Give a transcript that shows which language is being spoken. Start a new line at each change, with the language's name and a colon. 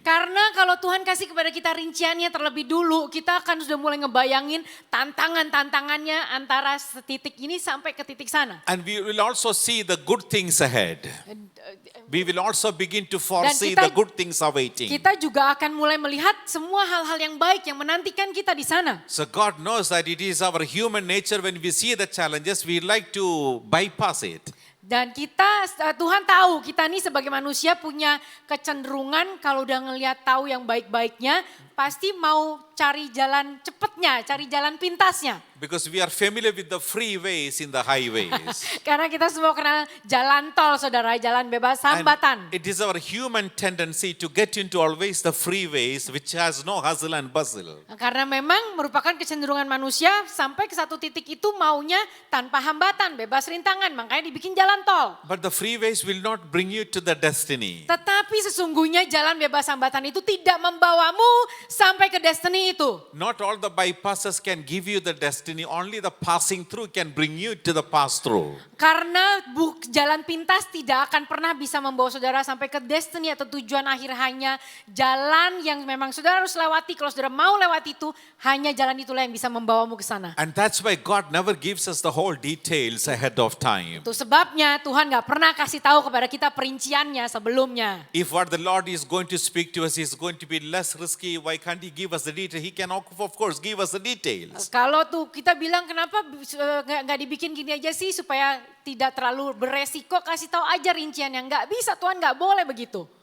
Indonesian: Karena kalau Tuhan kasih kepada kita rinciannya terlebih dulu, kita akan sudah mulai ngebayangin tantangannya antara titik ini sampai ke titik sana.
English: And we will also see the good things ahead. We will also begin to foresee
Indonesian: kita-
English: the good things awaiting.
Indonesian: Kita juga akan mulai melihat semua hal-hal yang baik yang menantikan kita di sana.
English: So God knows that it is our human nature when we see the challenges, we like to bypass it.
Indonesian: Dan Tuhan tahu kita nih sebagai manusia punya kecenderungan kalau udah ngelihat tahu yang baik-baiknya, pasti mau cari jalan cepatnya, cari jalan pintasnya.
English: Because we are familiar with the freeways in the highways.
Indonesian: Karena kita semua kenal jalan tol, saudara, jalan bebas
English: And
Indonesian: hambatan.
English: it is our human tendency to get into always the freeways which has no hustle and bustle.
Indonesian: Karena memang merupakan kecenderungan manusia sampai ke satu titik itu maunya tanpa hambatan, bebas rintangan, makanya dibikin jalan tol.
English: But the freeways will not bring you to the destiny.
Indonesian: Tetapi sesungguhnya jalan bebas hambatan itu tidak membawamu sampai ke destiny itu.
English: Not all the bypasses can give you the destiny, only the passing through can bring you to the pass through.
Indonesian: Karena jalan pintas tidak akan pernah bisa membawa saudara sampai ke destiny atau tujuan akhir, hanya jalan yang memang saudara harus lewati. Kalau saudara mau lewati itu, hanya jalan itulah yang bisa membawamu ke sana.
English: And that's why God never gives us the whole details ahead of time.
Indonesian: Itu sebabnya Tuhan gak pernah kasih tahu kepada kita perinciannya sebelumnya.
English: If what the Lord is going to speak to us is going to be less risky, why can't He give us the detail? He can of course give us the details.
Indonesian: Kalau tuh kita bilang kenapa nggak dibikin gini aja sih supaya tidak terlalu beresiko, kasih tahu aja rinciannya. Nggak bisa, Tuhan nggak boleh begitu.